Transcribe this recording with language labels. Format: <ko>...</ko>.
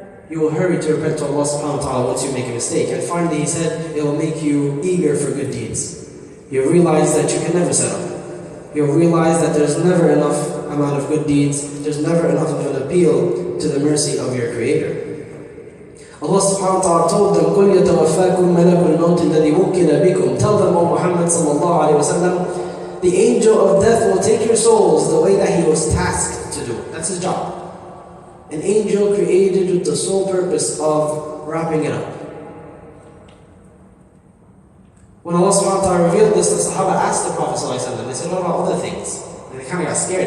<en>You will hurry to repent to Allah subhanahu wa ta'ala once you make a mistake. And finally he said, it will make you eager for good deeds. You'll realize that you can never settle. You'll realize that there's never enough amount of good deeds, there's never enough of an appeal to the mercy of your Creator. Allah subhanahu wa ta'ala told them,</en> <ar>قُلْ يَتَوَفَّاكُمْ مَلَكُ الْمَوْتِ الَّذِي وُكِّلَ بِكُمْ.</ar> <en>Tell them, O Muhammad sallallahu alayhi wa sallam, the angel of death will take your souls the way that he was tasked to do. That's his job. An angel created with the sole purpose of wrapping it up. When Allah subhanahu wa ta'ala revealed this, the Sahaba asked the Prophet ﷺ, they said, what about other things? And they kind of got scared.</en>